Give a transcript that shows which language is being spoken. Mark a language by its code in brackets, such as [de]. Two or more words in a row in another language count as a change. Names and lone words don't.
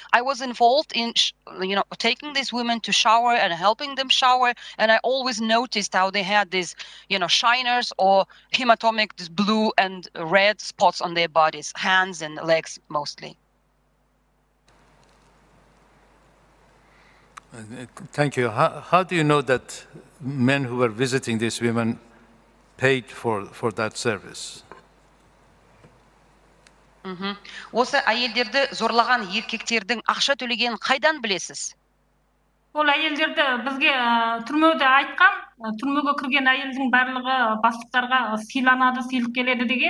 [en] I was involved in, taking these women to shower and helping them shower, and I always noticed how they had these, shiners or hematomic, this blue and red spots on their bodies, hands and legs mostly. Thank you. How do you know that men who were visiting these women paid for that service? [kk] Осы әйелдерді зорлаған еркектердің ақша төлегенін қайдан білесіз? Ол әйелдерді бізге түрмеде айтқан, түрмеге кірген әйелдің барлығы бастықтарға сыйланады, сыйлық келеді деген.